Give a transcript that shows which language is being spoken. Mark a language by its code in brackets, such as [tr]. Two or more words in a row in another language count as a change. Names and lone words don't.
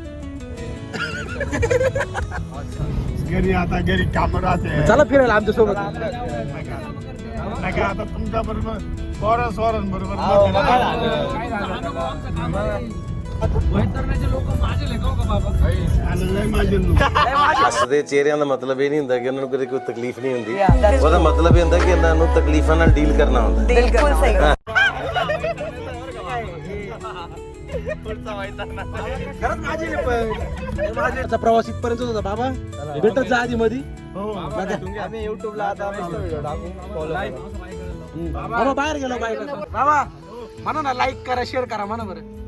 [mr] घरी आता घरी काम राहते. चला फिरायला आमच्या सोबत. नाही का आता तुमच्या बरोबर पोरं बरोबर वैतरणाचे लोक माझे लेखो का बाबा? माझे लोक [pa] ਹੱਸਦੇ ਚਿਹਰਿਆਂ ਦਾ ਮਤਲਬ ਇਹ ਨਹੀਂ ਹੁੰਦਾ ਕਿ ਉਹਨਾਂ ਨੂੰ ਕਦੇ ਕੋਈ ਤਕਲੀਫ ਨਹੀਂ ਹੁੰਦੀ. ਉਹਦਾ ਮਤਲਬ ਇਹ ਹੁੰਦਾ ਕਿ ਇਹਨਾਂ ਨੂੰ ਤਕਲੀਫਾਂ ਨਾਲ ਡੀਲ ਕਰਨਾ ਹੁੰਦਾ. [mr] बिल्कुल सही. खरंच माझा प्रवास इथपर्यंत होता बाबा. भेटत जा आधी मध्ये. आम्ही युट्यूबला आता मस्त व्हिडिओ टाकू. बाबा बाहेर गेलो बाहेर. बाबा म्हणा ना, लाईक करा, शेअर करा म्हणा बरं.